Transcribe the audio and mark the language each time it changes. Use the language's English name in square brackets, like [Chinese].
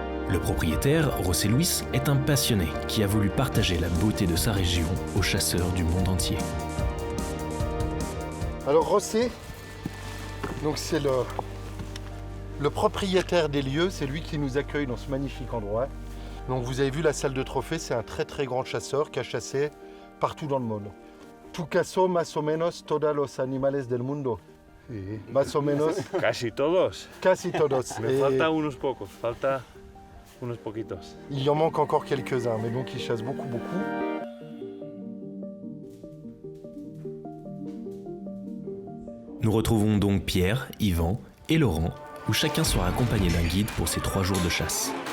[French] Le propriétaire, José Luis, est un passionné qui a voulu partager la beauté de sa région aux chasseurs du monde entier. Alors José, donc c'est le propriétaire des lieux, c'est lui qui nous accueille dans ce magnifique endroit. Donc vous avez vu la salle de trophée, c'est un très très grand chasseur qui a chassé partout dans le monde. [Spanish] Tu cazó más o menos todos los animales del mundo. Sí. Más o menos. Casi todos. Casi todos. Me falta unos pocos, falta unos poquitos. [French] Il en manque encore quelques-uns, mais donc il chasse beaucoup. Nous retrouvons donc Pierre, Yvan et Laurent, où chacun sera accompagné d'un guide pour ces 3 jours de chasse.